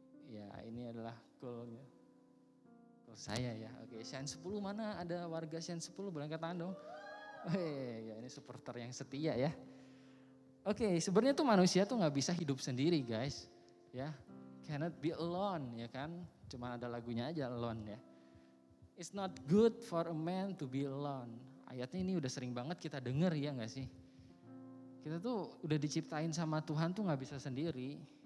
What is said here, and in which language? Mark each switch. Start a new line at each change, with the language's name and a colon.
Indonesian: Ya, ini adalah goal saya ya. Oke, Shen 10 mana? Ada warga Shen 10 boleh angkat tangan dong. Ya ini supporter yang setia ya. Oke, sebenarnya tuh manusia tuh nggak bisa hidup sendiri guys. Ya,
English: cannot be alone
Indonesian: ya kan. Cuma ada lagunya aja alone ya.
English: It's not good for a man to be alone.
Indonesian: Ayatnya ini udah sering banget kita denger ya gak sih? Kita tuh udah diciptain sama Tuhan tuh gak bisa sendiri.